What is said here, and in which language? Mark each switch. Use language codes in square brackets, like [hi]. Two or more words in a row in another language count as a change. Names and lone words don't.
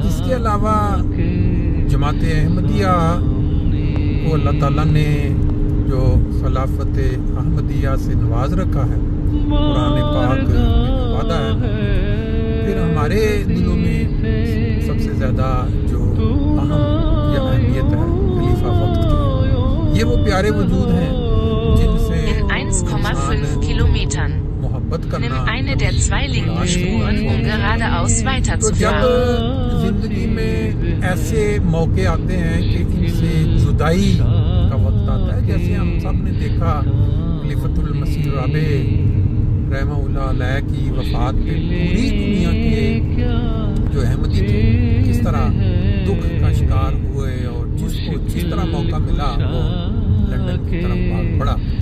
[ur] اس کے علاوہ جماعت احمدیہ کو اللہ تعالیٰ نے جو خلافت احمدیہ سے نواز رکھا ہے، قرآن پاک میں جو وعدہ ہے، پھر ہمارے دلوں میں سب سے زیادہ جو اہم یا اہمیت ہے خلیفہ وقت کی، یہ وہ پیارے وجود ہیں جن سے [de] in 1,5 Kilometern nimm eine der 2 linken Spuren, um geradeaus weiterzufahren. [ur] تو جب زندگی میں ایسے موقعے آتے ہیں کہ ان سے جدائی کا وقت آتا ہے، جیسے ہم سب نے دیکھا خلیفۃ المسیح رابع [ar] رحمه الله عليه [ur] کی وفات پہ پوری دنیا کے جو احمدی تھے کس طرح دکھ کا شکار ہوئے اور جس کو جس طرح موقع ملا وہ لندن کی طرف بھاگ پڑا.